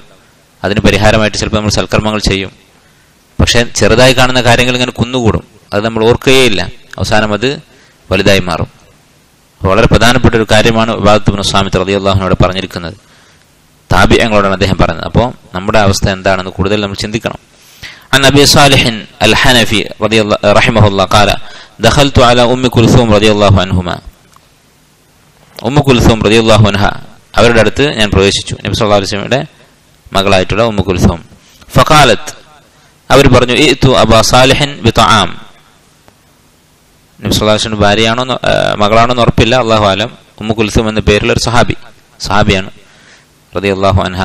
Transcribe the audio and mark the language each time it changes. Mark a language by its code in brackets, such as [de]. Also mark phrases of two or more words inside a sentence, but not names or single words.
[ml] അതിന് പരിഹാരമായിട്ട് ചിലപ്പോൾ നമ്മൾ സൽക്കർമ്മങ്ങൾ ചെയ്യും. പക്ഷെ ചെറുതായി കാണുന്ന കാര്യങ്ങൾ ഇങ്ങനെ കുന്നുകൂടും. അത് നമ്മൾ ഓർക്കുകയില്ല. അവസാനം അത് വലുതായി മാറും. വളരെ പ്രധാനപ്പെട്ട ഒരു കാര്യമാണ് ഉബാദത്ത് ഇബ്നു സ്വാമിത്ത് [ar] رضي الله عنه [ml] പറഞ്ഞിരിക്കുന്നത്. താബിഈങ്ങളോടാണ് അദ്ദേഹം പറഞ്ഞത്. അപ്പോൾ നമ്മുടെ അവസ്ഥ എന്താണെന്ന് കൂടുതൽ നമ്മൾ ചിന്തിക്കണം. [ar] عن أبي صالح الحنفي رحمه الله قال دخلت على أم كلثوم رضي الله عنهما. كلثوم رضي الله عنها [ml] അവരുടെ അടുത്ത് ഞാൻ പ്രവേശിച്ചു. നബി [ar] صلى الله عليه وسلم [ml] മകളായിട്ടുള്ള കുൽസൂം. ഫഖാലത്ത്, അവർ പറഞ്ഞു, [ar] ائت أبا صالح بطعام. [ml] നബി [ar] صلى الله عليه وسلم [ml] ഭാര്യയാണോ മകളാണോ എന്ന് ഉറപ്പില്ല, [ar] الله أعلم. [ml] കുൽസൂം എന്ന പേരുള്ള ഒരു സഹാബിയാണ് [ar] رضي الله عنها.